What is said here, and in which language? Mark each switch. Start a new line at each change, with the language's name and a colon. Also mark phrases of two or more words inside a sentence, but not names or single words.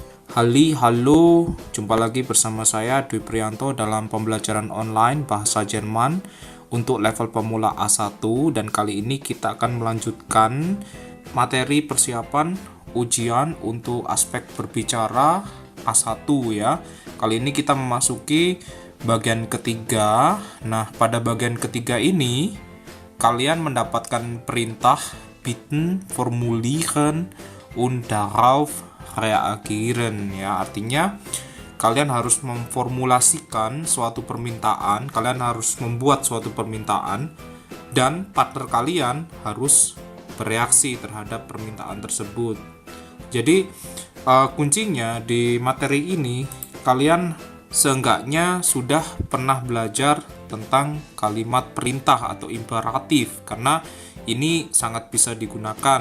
Indonesian: Halo, jumpa lagi bersama saya Dwi Priyanto dalam pembelajaran online bahasa Jerman untuk level pemula A1, dan kali ini kita akan melanjutkan materi persiapan ujian untuk aspek berbicara A1 ya. Kali ini kita memasuki bagian ketiga. Nah, pada bagian ketiga ini kalian mendapatkan perintah
German: bitten, formulieren und darauf reagieren
Indonesian: ya. Artinya kalian harus memformulasikan suatu permintaan, kalian harus membuat suatu permintaan, dan partner kalian harus bereaksi terhadap permintaan tersebut. Jadi kuncinya di materi ini kalian seenggaknya sudah pernah belajar tentang kalimat perintah atau imperatif, karena ini sangat bisa digunakan.